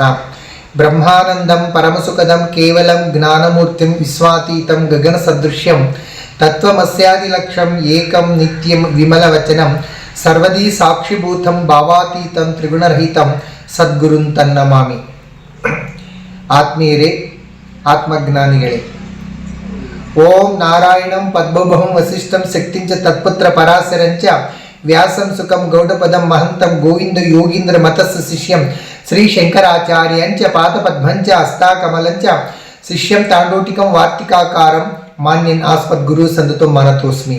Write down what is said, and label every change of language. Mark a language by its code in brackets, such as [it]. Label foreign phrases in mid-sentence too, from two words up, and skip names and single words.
[sa] బ్రహ్మానందం పరమసుఖదం కేవలం జ్ఞానమూర్తిం విశ్వాతీతం గగన సదృశ్యం తత్వమస్యాది లక్ష్యం ఏకం నిత్యం విమలవచనం సర్వదీ సాక్షిభూతం భావాతీతం త్రిగుణరహితం సద్గురుం తన్నమామి. [kn] ಆತ್ಮೀಯರೇ, ಆತ್ಮಜ್ಞಾನಿಗಳೇ, [sa] ಓಂ ನಾರಾಯಣಂ ಪದ್ಮಭವಂ ವಸಿಷ್ಠಂ ಶಕ್ತಿಂಚ ತತ್ಪುತ್ರ ಪರಾಶರಂಚ ವ್ಯಾಸಂ ಸುಖಂ ಗೌಡಪದಂ ಮಹಂತಂ ಗೋವಿಂದ ಯೋಗೀಂದ್ರ ಮತಸ್ಸ ಶಿಷ್ಯಂ ಶ್ರೀ ಶಂಕರಾಚಾರ್ಯಂಚ ಪಾದಪದ್ಮಂಚ ಹಸ್ತಾಕಮಲಂಚ ಶಿಷ್ಯಂ ತಾಂಡೋಟಿಕಂ ವಾರ್ತಿಕಾಕಾರಂ ಮಾನ್ಯನ್ ಆಸ್ಮದ್ಗುರು ಸಂದತೋ ಮನತೋಸ್ಮಿ.